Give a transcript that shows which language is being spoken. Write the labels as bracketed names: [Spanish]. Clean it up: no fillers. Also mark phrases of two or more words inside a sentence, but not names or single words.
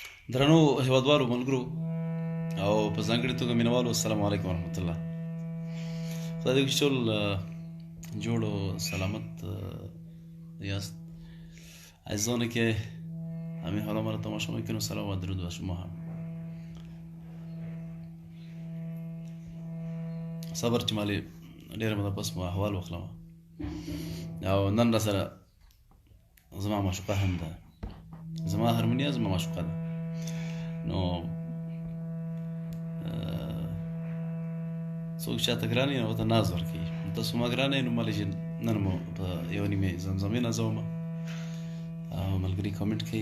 [Pashto] درنو هیوادوالو ملګرو او په ځانګړې توګه مینوالو [Arabic] السلام علیکم ورحمت الله. [Pashto] خدای دې وکړي چې ټول جوړ او سلامت یاست. [Persian] عزیزانه که همین حالا ما را تماشا میکنید سلام و درود بر شما هم. [Pashto] صبر چې مالې ډېره موده پس مو احوال واخلم او نن را سره زما معشوقه هم ده، زما هرمونیه زما معشوقه ده. نو څوک چاته ګران یې نو ورته ناز ورکوي، تاسو ما ګرانه یې نو مالې چې نن مو په یوه نیمې زمزمې نازوم او ملګري کامنټ کوي.